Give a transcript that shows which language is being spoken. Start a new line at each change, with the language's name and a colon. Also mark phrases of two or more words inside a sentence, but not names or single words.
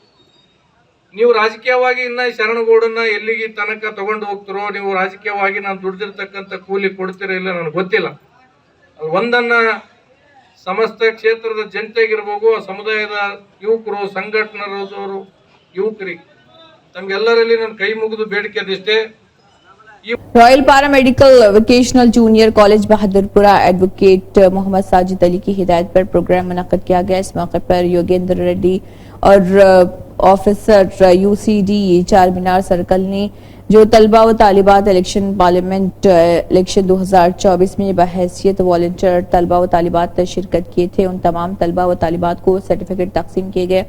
Kannada: ನೀವು ರಾಜಕೀಯವಾಗಿ ಇನ್ನ ಶರಣಗೌಡನ್ನ ಎಲ್ಲಿಗೆ ತನಕ ತಗೊಂಡು ಹೋಗ್ತಿರೋ, ನೀವು ರಾಜಕೀಯವಾಗಿ ನಾನು ದುಡ್ದಿರ್ತಕ್ಕಂಥ ಕೂಲಿ ಕೊಡ್ತೀರೋ ಇಲ್ಲ ನನಗೆ ಗೊತ್ತಿಲ್ಲ. ಒಂದನ್ನ ಸಮಸ್ತ ಕ್ಷೇತ್ರದ ಜನತೆಗಿರ್ಬೋದು, ಸಮುದಾಯದ ಯುವಕರು, ಸಂಘಟನೆರವರು, ಯುವಕರಿಗೆ ತಮ್ಗೆಲ್ಲರಲ್ಲಿ ನಾನು ಕೈ ಮುಗಿದು ಬೇಡಿಕೆ ಅದಿಷ್ಟೇ.
Urdu: رائل پیرامیڈیکل ووکیشنل جونیئر کالج بہادرپورہ ایڈوکیٹ محمد ساجد علی کی ہدایت پر پروگرام منعقد کیا گیا. اس موقع پر یوگیندر ریڈی اور آفیسر یو سی ڈی چار مینار سرکل نے جو طلبہ و طالبات
English: election parliament election
Urdu: 2024 میں بحیثیت والنٹیئر طلبہ و طالبات شرکت کیے تھے، ان تمام طلبہ و طالبات کو سرٹیفکیٹ تقسیم کیے گئے.